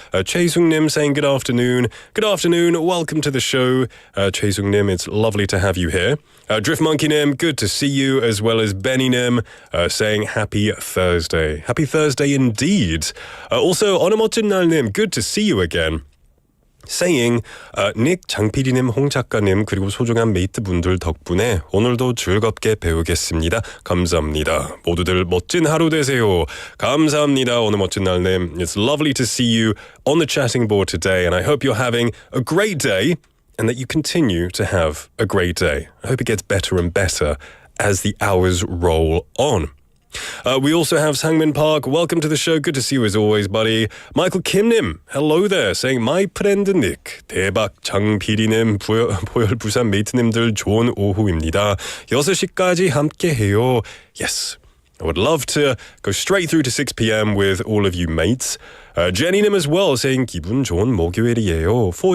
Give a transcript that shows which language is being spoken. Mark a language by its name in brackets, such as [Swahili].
[English] Chae Sung-nim saying good afternoon. Good afternoon. Welcome to the show. Chae Sung-nim, it's lovely to have you here. Drift Monkey-nim, good to see you, as well as Benny-nim saying happy Thursday. Happy Thursday indeed. Also, 어느 멋진 날님, good to see you again. saying, [Korean] 닉 장PD님, 홍 작가님 그리고 소중한 메이트분들 덕분에 오늘도 즐겁게 배우겠습니다. 감사합니다. 모두들 멋진 하루 되세요. 감사합니다. 오늘 멋진 날님. [English] It's lovely to see you on the chatting board today and I hope you're having a great day and that you continue to have a great day. I hope it gets better and better as the hours roll on. We also have Sangmin Park. Welcome to the show. Good to see you as always, buddy. Michael Kimnim, hello there. Saying, my friend Nick. [Korean] 대박 장 PD님, 보열 부산 메이트님들 좋은 오후입니다. 6시까지 함께해요. [English] Yes. I would love to go straight through to 6 p.m. with all of you mates. Jenny-nim as well saying [Korean] 기분 좋은 목요일이에요.